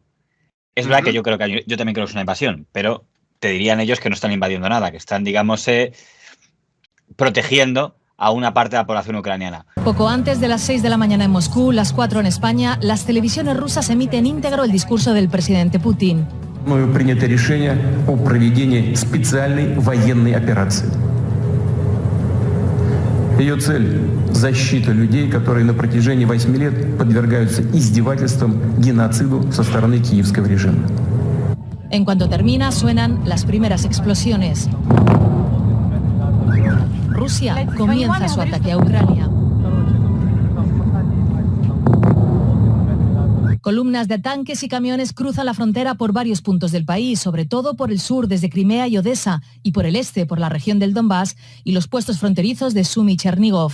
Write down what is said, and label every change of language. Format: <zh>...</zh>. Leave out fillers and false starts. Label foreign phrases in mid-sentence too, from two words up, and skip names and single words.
<es>Es verdad que yo creo que yo también creo que es una invasión, pero te dirían ellos que no están invadiendo nada, que están, digamos, protegiendo a una parte de la población ucraniana. Poco antes de las 6 de la mañana en Moscú, las 4 en España, las televisiones rusas emiten íntegro el discurso del presidente Putin.</es> <ru>Принято решение о проведении специальной военной операции. Ее цель – защита людей, которые на протяжении 8 лет подвергаются издевательствам, геноциду со стороны киевского режима.</ru> <es>En cuanto termina, suenan las primeras explosiones. Rusia comienza su ataque a Ucrania. Columnas de tanques y camiones cruzan la frontera por varios puntos del país, sobre todo por el sur desde Crimea y Odessa, y por el este por la región del Donbass y los puestos fronterizos de Sumy y Chernigov.</es>